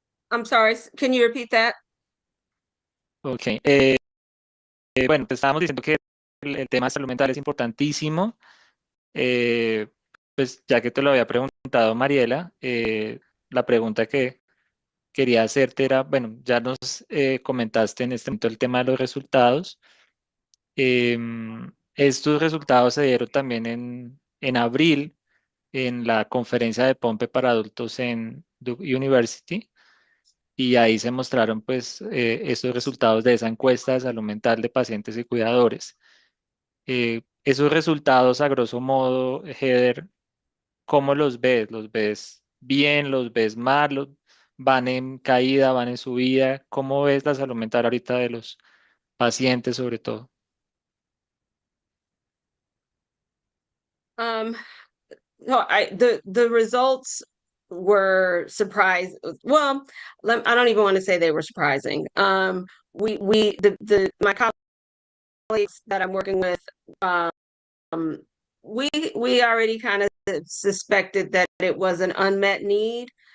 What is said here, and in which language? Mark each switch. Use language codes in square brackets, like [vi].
[en] I'm sorry, can you repeat that? Ok. [es] Bueno, te estábamos diciendo que el tema de salud mental es importantísimo. Pues ya que te lo había preguntado Mariela, la pregunta que quería hacerte era, bueno, ya nos comentaste en este momento el tema de los resultados. Estos resultados se dieron también en abril en la conferencia de Pompe para adultos en Duke University, y ahí se mostraron pues estos resultados de esa encuesta de salud mental de pacientes y cuidadores. Esos resultados, a grosso modo, Heather, ¿cómo los ves? ¿Los ves bien? ¿Los ves mal? ¿Van en caída? ¿Van en subida? ¿Cómo ves la salud mental ahorita de los pacientes, sobre todo? [en] Um, no, the results were surprised. Well, I don't even want to say they were surprising. We the my colleagues that I'm working with, um, we already kind of suspected that it was an unmet need.